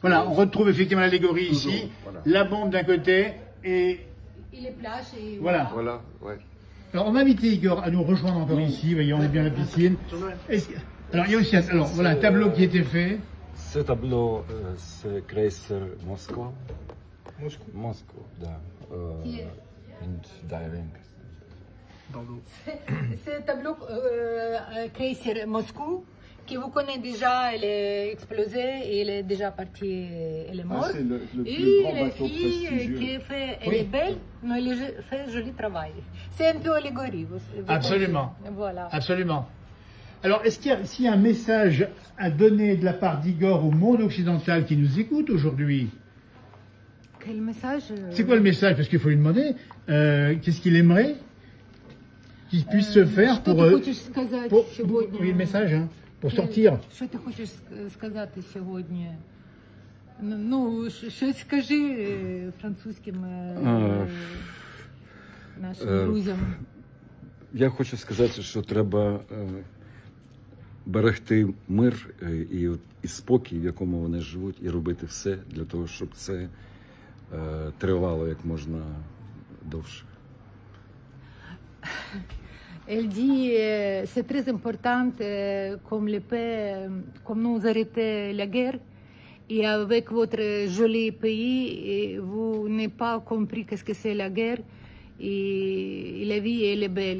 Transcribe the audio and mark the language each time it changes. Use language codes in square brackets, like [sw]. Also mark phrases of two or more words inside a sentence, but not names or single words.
[fr] Voilà, on retrouve effectivement l'allégorie ici, voilà. La bombe d'un côté et les plages. Et voilà. Voilà, ouais. Alors on va inviter Igor à nous rejoindre encore ici, voyez, on est bien à la piscine. Alors il y a aussi voilà, un tableau qui a été fait. Ce tableau, c'est Крейсер Москва. [en] Moscow, да. And diving. [fr] C'est un tableau Крейсер Moscou qui vous connaissez déjà, elle est explosée et elle est déjà partie, elle est morte. C'est le plus et grand la bateau fille prestigieux. qui fait, elle est belle, mais elle fait un joli travail. C'est un peu allégorie. Vous Absolument. Voilà. Absolument. Alors, est-ce qu'il y a un message à donner de la part d'Igor au monde occidental qui nous écoute aujourd'hui? Quel message C'est quoi le message? Parce qu'il faut lui demander qu'est-ce qu'il aimerait. qui puisse se faire pour... oui, le message, hein, pour sortir. [uk] Що ти хочеш сказати сьогодні? Ну, щось скажи французьким нашим друзям. Я хочу сказати, що треба берегти мир і спокій, в якому вони живуть, і робити все для того, щоб це тривало як можна довше. [fr] Elle dit c'est très important comme nous arrêter la guerre et avec votre joli pays vous n'avez pas compris qu'est-ce que c'est la guerre et la vie elle est belle.